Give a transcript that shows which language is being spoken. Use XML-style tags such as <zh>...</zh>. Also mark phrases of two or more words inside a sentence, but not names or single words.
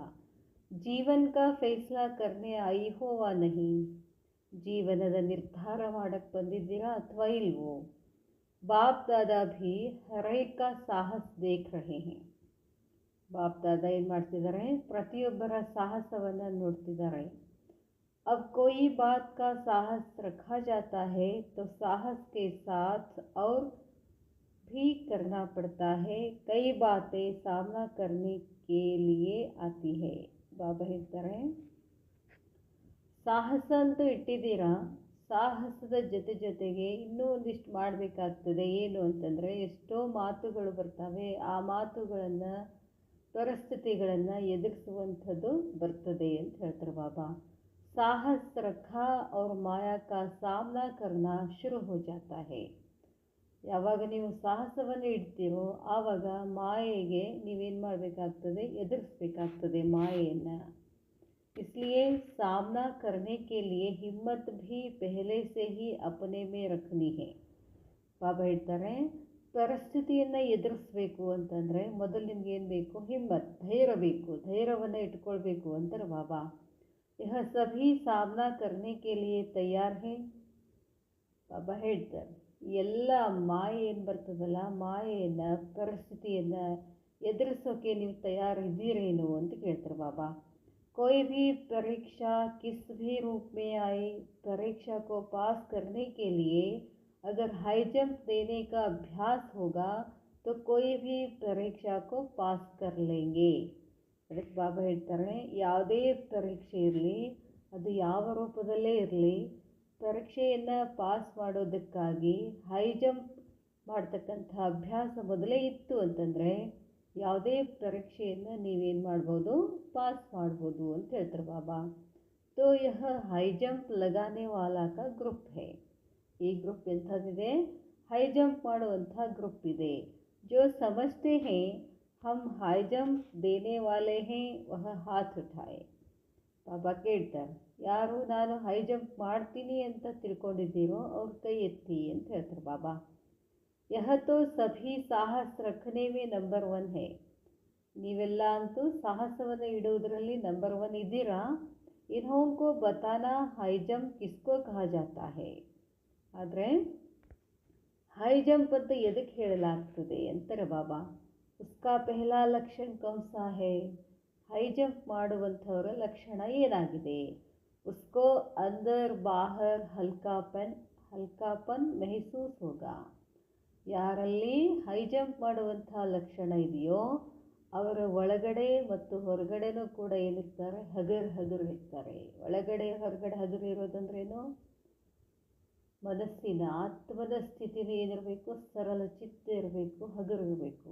<hi>जीवन का फैसला करने आए हो वा नहीं.</hi> <kn>ಜೀವನದ ನಿರ್ಧಾರ ಮಾಡಕ್ಕೆ ಬಂದಿದ್ದೀರಾ ಅಥವಾ ಇಲ್ವೋ?</kn> <hi>बाप दादा भी हरेक साहस देख रहे हैं.</hi> <kn>ಬಾಪ್ ದಾದಾ ಏನು ಮಾಡ್ತಿದ್ದಾರೆ? ಪ್ರತಿಯೊಬ್ಬರ ಸಾಹಸವನ್ನು ನೋಡ್ತಿದ್ದಾರೆ.</kn> <hi>अब कोई बात का साहस रखा जाता है तो साहस के साथ और भी करना पड़ता है. कई बातें सामना करने के लिए आती है.</hi> <kn>ಬಾಬಾ ಹೇಳ್ತಾರೆ, ಸಾಹಸ ಅಂತೂ ಇಟ್ಟಿದ್ದೀರಾ, ಸಾಹಸದ ಜೊತೆಗೆ ಇನ್ನೂ ಒಂದಿಷ್ಟು ಮಾಡಬೇಕಾಗ್ತದೆ. ಏನು ಅಂತಂದರೆ, ಎಷ್ಟೋ ಮಾತುಗಳು ಬರ್ತವೆ. ಆ ಮಾತುಗಳನ್ನು, ಪರಿಸ್ಥಿತಿಗಳನ್ನು ಎದುರಿಸುವಂಥದ್ದು ಬರ್ತದೆ ಅಂತ ಹೇಳ್ತಾರೆ ಬಾಬಾ.</kn> <hi>साहस रखा और माया का सामना करना शुरू हो जाता है.</hi> <kn>ಯಾವಾಗ ನೀವು ಸಾಹಸವನ್ನು ಇಡ್ತೀರೋ ಆವಾಗ ಮಾಯೆಗೆ ನೀವೇನು ಮಾಡಬೇಕಾಗ್ತದೆ? ಎದುರಿಸಬೇಕಾಗ್ತದೆ ಮಾಯೆಯನ್ನು.</kn> <hi>इसलिए सामना करने के लिए हिम्मत भी पहले से ही अपने में रखनी है.</hi> <kn>ಬಾಬಾ ಹೇಳ್ತಾರೆ, ಪರಿಸ್ಥಿತಿಯನ್ನು ಎದುರಿಸಬೇಕು ಅಂತಂದರೆ ಮೊದಲು ನಿಮ್ಗೇನು ಬೇಕು? ಹಿಮ್ಮತ್, ಧೈರ್ಯ ಬೇಕು. ಧೈರ್ಯವನ್ನು ಇಟ್ಕೊಳ್ಬೇಕು ಅಂತಾರೆ ಬಾಬಾ.</kn> <hi>यह सभी सामना करने के लिए तैयार है.</hi> <kn>ಬಾಬಾ ಹೇಳ್ತಾರೆ, ಎಲ್ಲ ಮಾಯೆ ಏನು ಬರ್ತದಲ್ಲ, ಮಾಯೆಯನ್ನು, ಪರಿಸ್ಥಿತಿಯನ್ನು ಎದುರಿಸೋಕೆ ನೀವು ತಯಾರಿದ್ದೀರೇನು ಅಂತ ಕೇಳ್ತಾರೆ ಬಾಬಾ.</kn> <hi>कोई भी परीक्षा किस भी रूप में आए, परीक्षा को पास करने के लिए अगर हाई जंप देने का अभ्यास होगा तो कोई भी परीक्षा को पास कर लेंगे.</hi> <kn>ಅದಕ್ಕೆ ಬಾಬಾ ಹೇಳ್ತಾರೆ, ಯಾವುದೇ ಪರೀಕ್ಷೆ ಇರಲಿ, ಅದು ಯಾವ ರೂಪದಲ್ಲೇ ಇರಲಿ, ಪರೀಕ್ಷೆಯನ್ನು ಪಾಸ್ ಮಾಡೋದಕ್ಕಾಗಿ ಹೈ ಜಂಪ್ ಮಾಡ್ತಕ್ಕಂಥ ಅಭ್ಯಾಸ ಮೊದಲೇ ಇತ್ತು ಅಂತಂದರೆ ಯಾವುದೇ ಪರೀಕ್ಷೆಯನ್ನು ನೀವೇನು ಮಾಡ್ಬೋದು? ಪಾಸ್ ಮಾಡ್ಬೋದು ಅಂತ ಹೇಳ್ತಾರೆ ಬಾಬಾ.</kn> <hi>तो यह हाई जंप लगाने वाला का ग्रुप है.</hi> <kn>ಈ ಗ್ರೂಪ್ ಎಂಥದ್ದಿದೆ? ಹೈ ಜಂಪ್ ಮಾಡುವಂಥ ಗ್ರೂಪ್ ಇದೆ.</kn> <hi>जो समझते हैं हम हाई जंप देने वाले हैं वह हाथ उठाए.</hi> <kn>ಬಾಬಾ ಕೇಳ್ತಾರೆ, ಯಾರು ನಾನು ಹೈ ಜಂಪ್ ಮಾಡ್ತೀನಿ ಅಂತ ತಿಳ್ಕೊಂಡಿದ್ದೀರೋ ಅವ್ರ ಕೈ ಎತ್ತಿ ಅಂತ ಹೇಳ್ತಾರೆ ಬಾಬಾ.</kn> <hi>यह तो सभी साहस रखने में नंबर 1 है.</hi> <kn>ನೀವೆಲ್ಲ ಅಂತೂ ಸಾಹಸವನ್ನು ಇಡುವುದರಲ್ಲಿ ನಂಬರ್ 1 ಇದ್ದೀರಾ.</kn> <hi>इन्हों को बताना हाई जंप किसको कहा जाता है.</hi> <kn>ಆದರೆ ಹೈ ಜಂಪ್ ಅಂತ ಎದಕ್ಕೆ ಹೇಳಲಾಗ್ತದೆ ಅಂತಾರೆ ಬಾಬಾ.</kn> <hi>उसका पहला लक्षण कौन सा है?</hi> <kn>ಹೈ ಜಂಪ್ ಮಾಡುವಂಥವರ ಲಕ್ಷಣ ಏನಾಗಿದೆ?</kn> <hi>उसको अंदर बाहर हल्कापन महसूस होगा.</hi> <kn>ಯಾರಲ್ಲಿ ಹೈ ಜಂಪ್ ಮಾಡುವಂಥ ಲಕ್ಷಣ ಇದೆಯೋ ಅವರ ಒಳಗಡೆ ಮತ್ತು ಹೊರಗಡೆನೂ ಕೂಡ ಏನಿರ್ತಾರೆ, ಹಗರು ಇರ್ತಾರೆ. ಒಳಗಡೆ ಹೊರಗಡೆ ಹಗರು ಇರೋದಂದ್ರೇನು, ಮನಸ್ಸಿನ ಆತ್ಮದ ಸ್ಥಿತಿನೇ ಏನಿರಬೇಕು, ಸರಳ ಚಿತ್ತ ಇರಬೇಕು, ಹಗರು ಇರಬೇಕು.</kn>